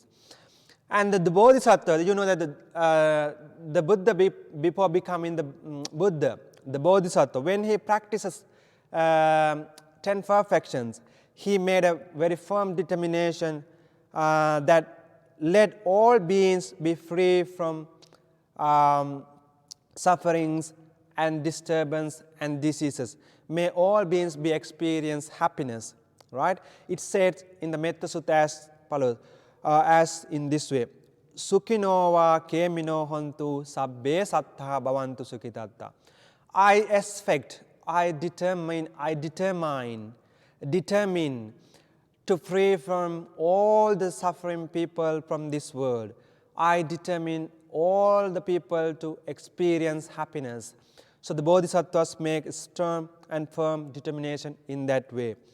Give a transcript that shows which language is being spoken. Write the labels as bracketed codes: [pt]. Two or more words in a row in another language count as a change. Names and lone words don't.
[en] And the Bodhisattva, you know that the Buddha, before becoming the Buddha, the Bodhisattva, when he practices 10 perfections, he made a very firm determination that let all beings be free from sufferings and disturbance and diseases. May all beings be experience happiness, right? It said in the Metta Sutta as follows, as in this way: [pi] Sukhino va kemino hontu sabbe sattha bhavantu sukhitatta. [en] I expect, I determine to free from all the suffering people from this world. I determine all the people to experience happiness. So the Bodhisattvas make a strong and firm determination in that way.